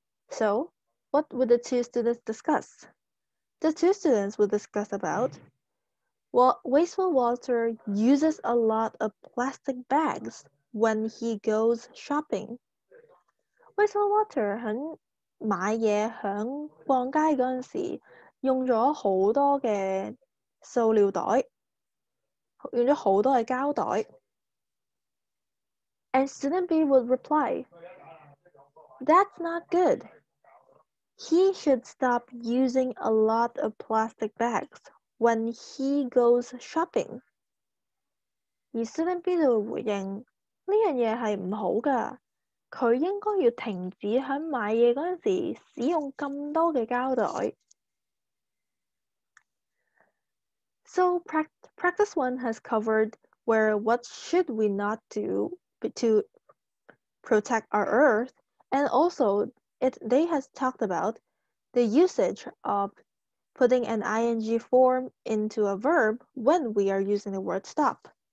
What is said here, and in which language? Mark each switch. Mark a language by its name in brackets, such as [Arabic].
[English] So, what would the two students discuss? The two students would discuss about, well, wasteful water uses a lot of plastic bags when he goes shopping. [Cantonese] Wasteful water 喺買嘢響逛街嗰陣時，用咗好多嘅塑料袋，用咗好多嘅膠袋。 [English] And student B would reply, that's not good. He should stop using a lot of plastic bags when he goes shopping. [Cantonese] 而 student B 就會回應，呢樣嘢係唔好㗎，佢應該要停止喺買嘢嗰陣時使用咁多嘅膠袋。 [English] So practice 1 has covered what should we not do to protect our earth, and also they has talked about the usage of putting an ing form into a verb when we are using the word stop.